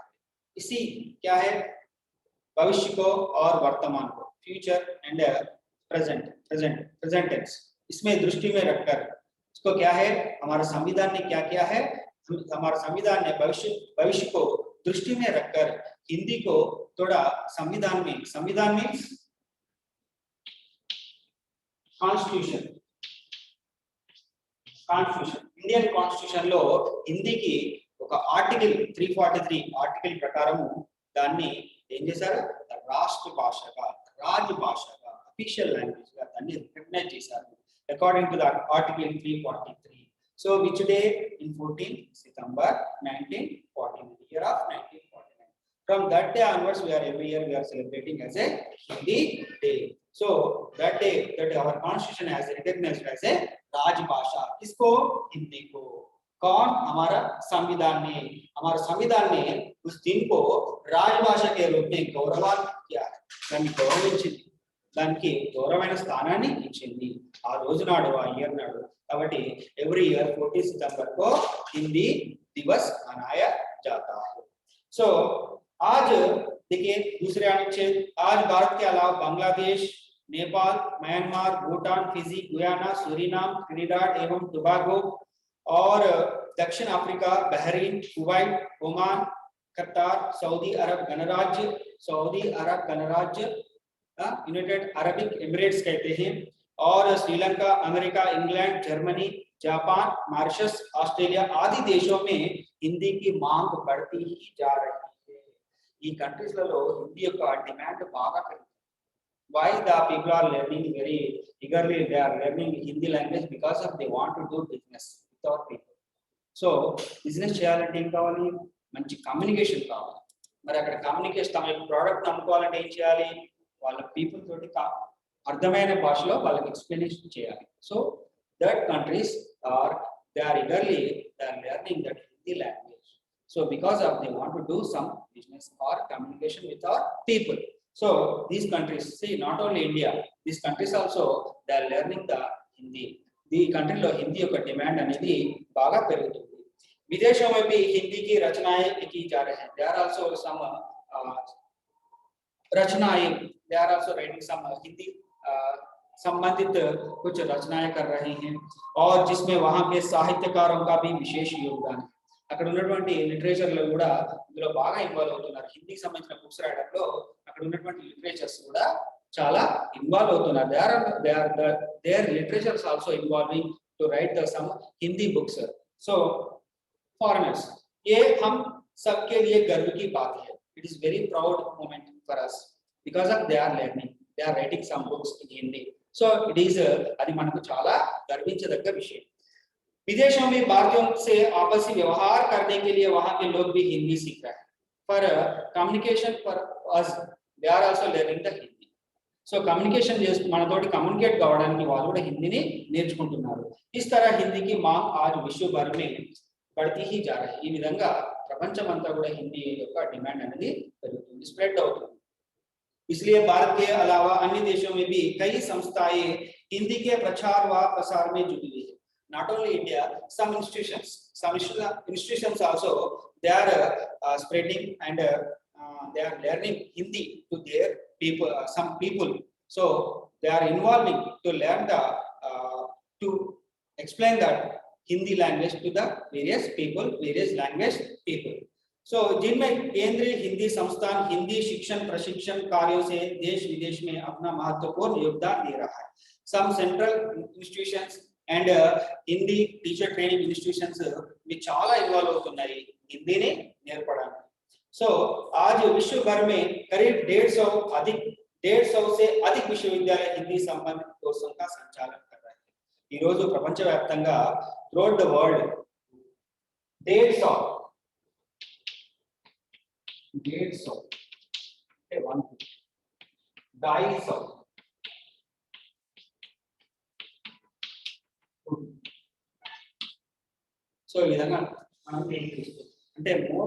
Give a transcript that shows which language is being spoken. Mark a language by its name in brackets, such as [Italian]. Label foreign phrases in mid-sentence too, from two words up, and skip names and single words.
[Hindi] इसी क्या है, भविष्य को और वर्तमान को, [English] future and present tense, [Hindi] इसमें दृष्टि में रखकर इसको क्या है, हमारा संविधान ने क्या किया है, हमारा संविधान ने भविष्य को दृष्टि में रखकर हिंदी को थोड़ा संविधान में [Telugu] कॉन्स्टिट्यूशन [English] Indian constitution [Telugu] లో హిందీకి ఒక ఆర్టికల్ 343 ఆర్టికల్ ప్రకారము దాన్ని ఏం చేశారు, రాష్ట్ర భాషగా, రాజభాషగా, [English] official language [Telugu] గా దాన్ని రికగ్నైజ్ చేశారు [English] according to that article 343. so which day in 14 September 1949, year of 1949. From that day onwards we are every year we are celebrating as a Hindi day. So that day that our constitution has recognized as a [Hindi] राजभाषा, किसको, हिंदी को. कौन, हमारा संविधान ने उस दिन को राजभाषा के रूप में गौरवान्वित किया है, [Telugu] దాన్ని గౌరవించింది, దానికి గౌరవమైన స్థానాన్ని ఇచ్చింది ఆ రోజు నాడు, ఆ ఇయర్ నాడు. [Hindi] కాబట్టి [English] every year [Hindi] 14 सितंबर को हिंदी दिवस मनाया जाता है. सो आज देखिए दूसरे अनुच्छेद, आज भारत के अलावा बांग्लादेश, नेपाल, म्यांमार, भूटान, फिजी, गुयाना, सूरीनाम, ट्रिनिडाड एवं टोबैगो और दक्षिण अफ्रीका, बहरीन, कुवैत, ओमान, कतार, सऊदी अरब गणराज्य, यूनाइटेड अरबिक एमिरेट्स कहते हैं, और श्रीलंका, अमेरिका, इंग्लैंड, जर्मनी, जापान, मॉरिशस, ऑस्ट्रेलिया आदि देशों में हिंदी की मांग बढ़ती ही जा रही है. [Telugu] ఈ కంట్రీస్ లలో హిందీ యొక్క డిమాండ్ బాగా పెరిగింది. [English] Why the people are learning very eagerly, they are learning Hindi language because of they want to do business with our people. So business [Telugu] చేయాలంటే ఏం కావాలి, మంచి కమ్యూనికేషన్ కావాలి. మరి అక్కడ కమ్యూనికేషన్, తమ ప్రోడక్ట్ అమ్ముకోవాలంటే ఏం చేయాలి, వాళ్ళ పీపుల్ తోటి అర్థమైన భాషలో వాళ్ళకి ఎక్స్ప్లెనేషన్ చేయాలి. [English] so that countries are they are eagerly they are learning that Hindi language. So because of they want to do some business or communication with our people. So these countries, see not only India, these countries also they are learning the Hindi. The country [Telugu] lo Hindi యొక్క డిమాండ్ అనేది బాగా పెరుగుతుంది. [Hindi] విదేశం में भी हिंदी की रचनाएं की जा रही हैं. [English] There are also some [Hindi] रचनाएं, [English] they are also writing some [Hindi] हिंदी संबंधित कुछ रचनाएं कर रहे हैं, और जिसमें वहां के साहित्यकारों का भी विशेष योगदान है. [Telugu] అక్కడ ఉన్నటువంటి లిటరేచర్ లో కూడా ఇందులో బాగా ఇన్వాల్వ్ అవుతున్నారు. హిందీకి సంబంధించిన బుక్స్ రాయడంలో అక్కడ ఉన్నటువంటి లిటరేచర్స్ కూడా చాలా ఇన్వాల్వ్ అవుతున్నారు. [English] their literatures also involving to write the some Hindi books. So foreigners, [Hindi] ये हम सबके लिए गर्व की बात है. [English] It is very proud moment for us because of they are learning, they are writing some books in Hindi. So it is [Telugu] అది మనకు చాలా గర్వించదగ్గ విషయం. [Hindi] विदेशों में भारतीयों से आपसी व्यवहार करने के लिए वहां के लोग भी हिंदी सीख रहे हैं. [English] For communication for us they are also learning the Hindi. So communication [Telugu] చేస్తూ మనతోటి కమ్యూనికేట్ కావడానికి వాళ్ళు కూడా హిందీని నేర్చుకుంటున్నారు. [Hindi] इस तरह हिंदी की मांग आज विश्व भर में बढ़ती ही जा रही है. [Telugu] ఈ విధంగా ప్రపంచమంతా కూడా హిందీ యొక్క డిమాండ్ అనేది పెరుగుతుంది, స్ప్రెడ్ అవుతుంది. [Hindi] इसलिए भारत के अलावा अन्य देशों में भी कई संस्थाएं हिंदी के प्रचार व प्रसार में जुटी हुई है. [English] Not only India, some institutions also they are spreading and they are learning Hindi to their people, some people. So they are involving to learn the to explain that Hindi language to the various people, various language people. [Hindi] So जिनमें केंद्रीय हिंदी संस्थान हिंदी शिक्षण प्रशिक्षण कार्यों से देश विदेश में अपना महत्वपूर्ण योगदान दे रहा है. [English] Some central institutions and Hindi teacher training institutions [Telugu] भी చాలా ఇన్వాల్వ్ అవుతున్నాయి హిందీని నేర్పడానికి. [Hindi] సో आज विश्व भर में करीब 150 से अधिक विश्वविद्यालय हिंदी संबंधित कोर्सों का संचालन कर रहे हैं. [Telugu] ఈ రోజు ప్రపంచవ్యాప్తంగా [English] throughout the world [Telugu] 150 250 సో ఈ విధంగా మనం అంటే మోర్